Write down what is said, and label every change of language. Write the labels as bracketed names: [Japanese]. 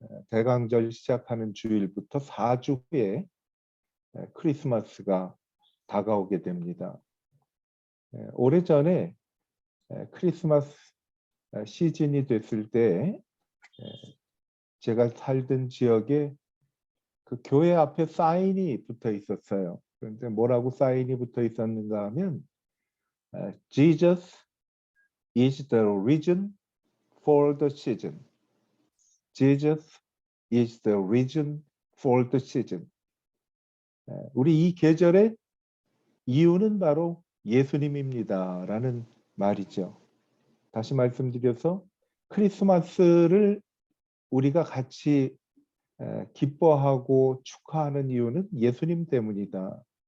[Korean] 대강절 시작하는 주일부터 4주 후에 크리스마스가 다가오게 됩니다. 오래전에 크리스마스 시즌이 됐을 때 제가 살던 지역에 그 교회 앞에 사인이 붙어 있었어요. 그런데 뭐라고 사인이 붙어 있었는가 하면 [English] Jesus is the reason for the season. Jesus is the reason for the season. [Korean] 우리 이 계절의 이유는 바로 예수님입니다. 라는 말이죠. 다시 말씀드려서 크리스마스를 우리가 같이 기뻐하고 축하하는 이유는 예수님 때문이다.